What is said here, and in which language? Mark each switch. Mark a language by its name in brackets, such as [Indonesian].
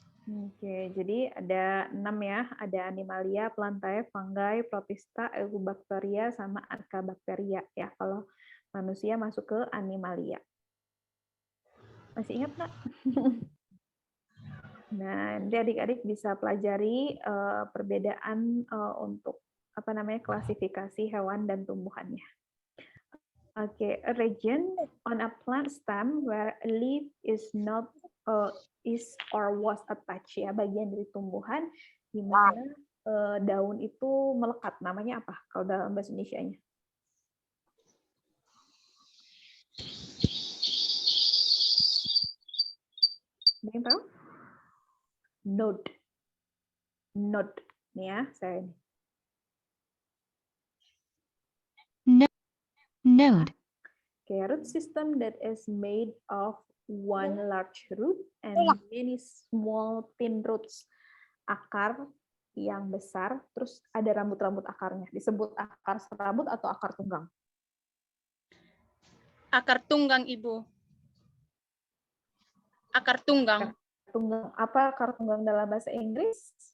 [Indonesian] Oke, jadi ada 6 ya. Ada Animalia, Plantae, Fungi, Protista, Eubacteria, sama Archaebacteria ya. Kalau manusia masuk ke Animalia. Masih ingat nggak? Nah, nanti adik-adik bisa pelajari perbedaan untuk klasifikasi hewan dan tumbuhannya. [English] Oke, a region on a plant stem where a leaf is not is or was attached ya, [Indonesian] bagian dari tumbuhan di mana daun itu melekat. Namanya apa kalau dalam bahasa Indonesianya? Ada yang tahu? Node. Node. Nih ya, saya ini. [English] Node. Okay, root system that is made of one large root and many small thin roots. [Indonesian] Akar yang besar, terus ada rambut-rambut akarnya. Disebut akar serabut atau akar tunggang? akar tunggang, Ibu. Akar tunggang. Tunggang. Apa akar tunggang dalam bahasa Inggris?